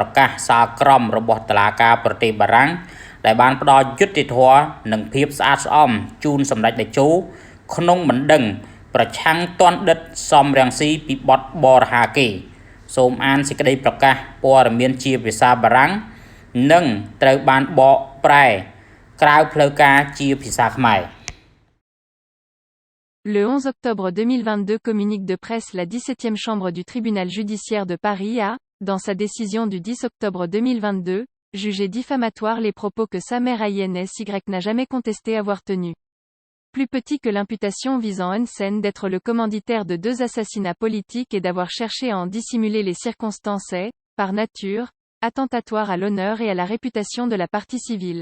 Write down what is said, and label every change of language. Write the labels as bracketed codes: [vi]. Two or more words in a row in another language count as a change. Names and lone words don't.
[km] កាសសាលក្រមរបស់តុលាការប្រទេសបារាំងដែលបានផ្ដល់យុត្តិធម៌និងភាពស្អាតស្អំជូនសម្ដេចតេជោក្នុងបណ្ដឹងប្រឆាំងទណ្ឌិតសំរងស៊ីពីបទបរិហាកេរ្តិ៍សូមអានសេចក្តីប្រកាសព័ត៌មានជាភាសាបារាំងនិងត្រូវបានបកប្រែក្រៅផ្លូវការជាភាសាខ្មែរ [fr] Le 11 octobre 2022 communique de presse la 17e chambre du tribunal judiciaire de Paris a, dans sa décision du 10 octobre 2022, jugé diffamatoire les propos que Samer Insy n'a jamais contesté avoir tenus. Plus petit que l'imputation visant Hun Sen d'être le commanditaire de 2 assassinats politiques et d'avoir cherché à en dissimuler les circonstances est, par nature, attentatoire à l'honneur et à la réputation de la partie civile.